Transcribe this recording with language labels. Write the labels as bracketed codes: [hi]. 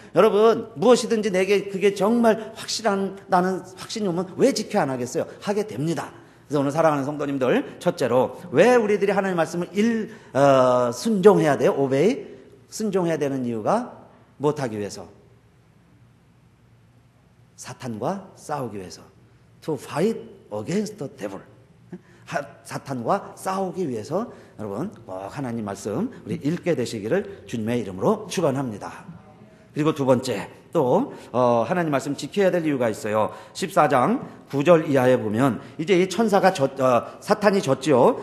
[ko] 여러분, 무엇이든지 내게 그게 정말 나는 확신이 오면 왜 지켜 안 하겠어요? 하게 됩니다. 그래서 오늘 사랑하는 성도님들, 첫째로 왜 우리들이 하나님의 말씀을 순종해야 돼요? 오베이 순종해야 되는 이유가 못하기 위해서, 사탄과 싸우기 위해서. [en] To fight against the devil. [ko] 사탄과 싸우기 위해서 여러분 꼭 하나님 말씀 우리 읽게 되시기를 주님의 이름으로 축원합니다. 그리고 두 번째, 또 하나님 말씀 지켜야 될 이유가 있어요. 14장 9절 이하에 보면 이제 이 천사가 사탄이 졌지요.